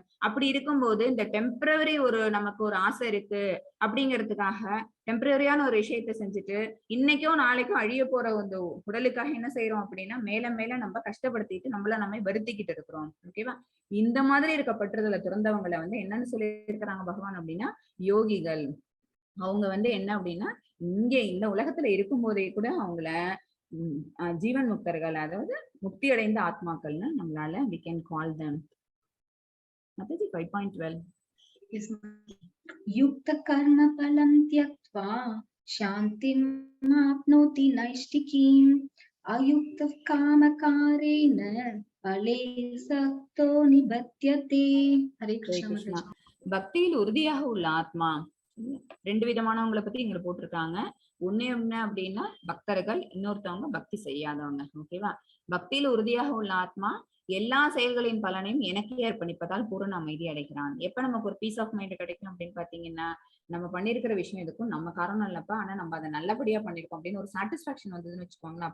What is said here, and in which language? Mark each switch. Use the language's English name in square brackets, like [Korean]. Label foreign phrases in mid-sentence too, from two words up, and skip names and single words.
[Tamil] அப்படி இருக்கும்போது இந்த டெம்பரவரி நமக்கு ஒரு ஆசை இருக்கு அப்படிங்கிறதுக்காக டெம்பரரியான ஒரு விஷயத்த செஞ்சுட்டு இன்னைக்கோ நாளைக்கோ அழிய போற இந்த உடலுக்காக என்ன செய்யறோம் அப்படின்னா மேல மேல நம்ம கஷ்டப்படுத்திட்டு நம்மள நம்ம வருத்திக்கிட்டு இருக்கிறோம். ஓகேவா? இந்த மாதிரி இருக்க பற்றுதலை திறந்தவங்களை வந்து என்னன்னு சொல்லி இருக்கிறாங்க பகவான் அப்படின்னா யோகிகள். அவங்க வந்து என்ன அப்படின்னா இங்க இந்த உலகத்துல இருக்கும் போதே கூட அவங்கள ஜீவன் முக்தர்கள், அதாவது முக்தி அடைந்த ஆத்மாக்கள்னு நம்மளால [English] we can call them. [Tamil] அது 5.12. [Sanskrit] युक्त कर्म फलं त्यक्त्वा शान्तिम् आप्नोति नैष्ठिकीम् अयुक्त कामकारेण फले सक्तो निबध्यते. हरे ஹரே कृष्णा கிருஷ்ணா. माताजी. [Tamil] பக்தியில் உறுதியாக உள்ள ஆத்மா, ரெண்டு விதமானவங்களை பத்தி இங்க போட்டிருக்காங்க. ஒண்ணு என்ன அப்படின்னா பக்தர்கள், இன்னொருத்தவங்க பக்தி செய்யாதவங்க. ஓகேவா? பக்தியில் உறுதியாக உள்ள ஆத்மா எல்லா செயல்களின் பலனையும் எனக்கே அர்ப்பணிப்பதால் பூரண அமைதி அடைகிறான். எப்ப நமக்கு ஒரு [English] peace of mind [Tamil] கிடைக்கும் அப்படின்னு பாத்தீங்கன்னா, நம்ம பண்ணிருக்கிற விஷயம் எதுக்கும் நம்ம காரணம் இல்லப்பா, ஆனா நம்ம அதை நல்லபடியா பண்ணிருக்கோம் அப்படின்னு ஒரு சாட்டிஸ்பாக்சன் வந்ததுன்னு வச்சுக்கோங்களேன்.